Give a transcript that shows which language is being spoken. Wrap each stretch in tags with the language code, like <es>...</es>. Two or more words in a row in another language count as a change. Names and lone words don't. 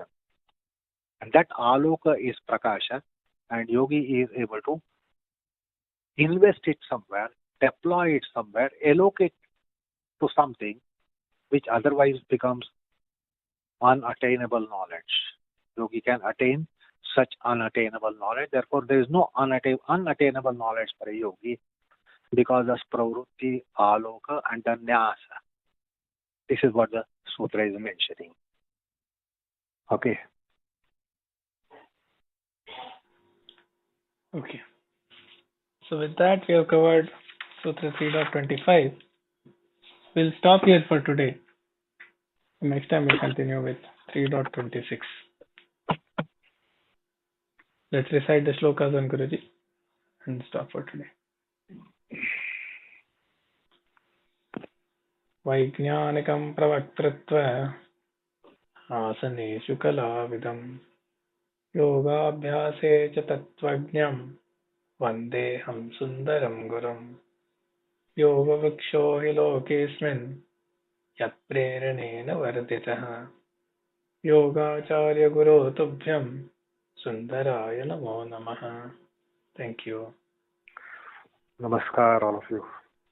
<en>And that aloka is prakasha, and yogi is able to invest it somewhere, deploy it somewhere, allocate to something which otherwise becomes unattainable knowledge. Yogi can attain such unattainable knowledge. Therefore, there is no unattainable knowledge for a yogi because of pravrutti, aloka, and the nyasa. This is what the sutra is mentioning. Okay. Okay. So with that, we have covered Sutra 3.25. We'll stop here for today. Next time we'll continue with 3.26. Let's recite the shlokas on Guruji and stop for today.</en> <sa>वैज्ञानिकं प्रवक्तृत्वं आसनेषु कलाविदम् योगाभ्यासे च तत्त्वज्ञं वन्देऽहं सुन्दरं गुरुं योगवृक्षो हि लोकेऽस्मिन् यत्प्रेरणेन वर्धितः योगाचार्यगुरो तुभ्यं सुन्दराय नमो नमः.</sa> <en>Thank you. Namaskar, all of you.</en>